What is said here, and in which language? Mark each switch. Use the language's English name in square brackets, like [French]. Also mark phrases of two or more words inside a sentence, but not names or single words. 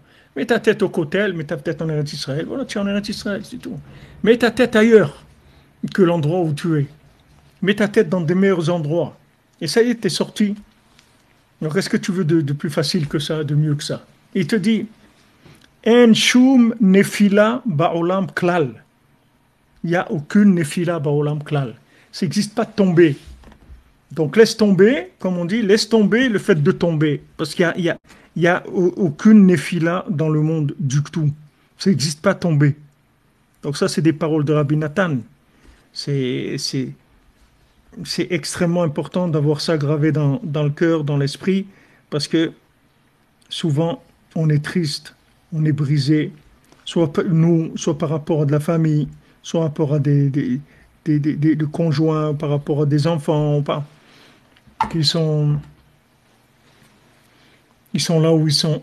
[French] Mets ta tête au Kotel. Mets ta tête en Eretz Israël. Voilà, tu es en Eretz Israël, c'est tout. Mets ta tête ailleurs que l'endroit où tu es. Mets ta tête dans des meilleurs endroits. Et ça y est, tu es sorti. Alors, qu'est-ce que tu veux de plus facile que ça, de mieux que ça? Il te dit, [Hebrew] אין שום נפילה בעולם כלל. [French] Il n'y a aucune [Hebrew] נפילה בעולם כלל. [French] Ça n'existe pas de tomber. Donc, laisse tomber, comme on dit, laisse tomber le fait de tomber. Parce qu'il y a aucune nefila dans le monde du tout. Ça n'existe pas de tomber. Donc, ça, c'est des paroles de Rabbi Nathan. C'est extrêmement important d'avoir ça gravé dans le cœur, dans l'esprit, parce que souvent, on est triste, on est brisé, soit nous, soit par rapport à de la famille, soit par rapport à des conjoints, par rapport à des enfants, pas, qui ils sont là où ils sont.